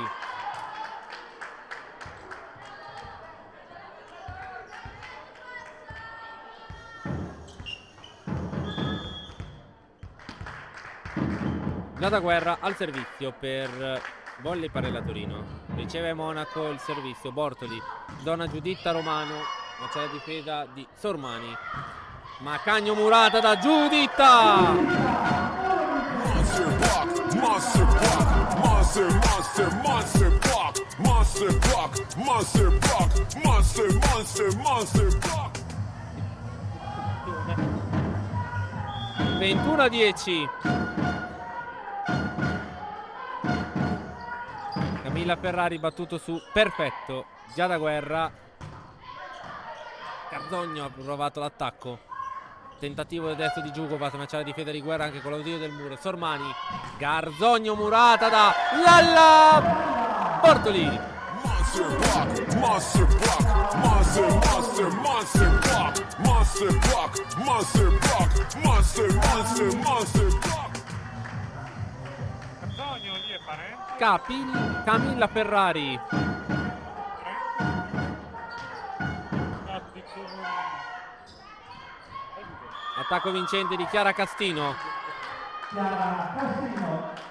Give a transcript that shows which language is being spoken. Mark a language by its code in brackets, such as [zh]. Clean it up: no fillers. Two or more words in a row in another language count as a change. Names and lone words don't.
[it] Giada Guerra al servizio per Volley Parella Torino. Riceve Monaco il servizio. Bortoli, zona Giuditta Romano, ma c'è la difesa di Sormani. Macagno Murata da Giuditta. [en] Monster block, monster block, monster, monster, monster block, monster block, monster block, monster, monster, monster block. [it] 21-10. Camilla Ferrari battuto su Perfetto. Giada Guerra. Carzogno ha provato l'attacco. Tentativo del destro di Giugovac, ma c'è la difesa di Guerra anche con l'ausilio del muro. Sormani. Garzogno Murata da Lalla. Bortoli. [en] Monster block, monster block, monster, monster, monster block, monster block, monster block, monster, monster, monster block. [it] Antonio lì è parente. Camilla Ferrari. Attacco vincente di Chiara Castino. Chiara Castino.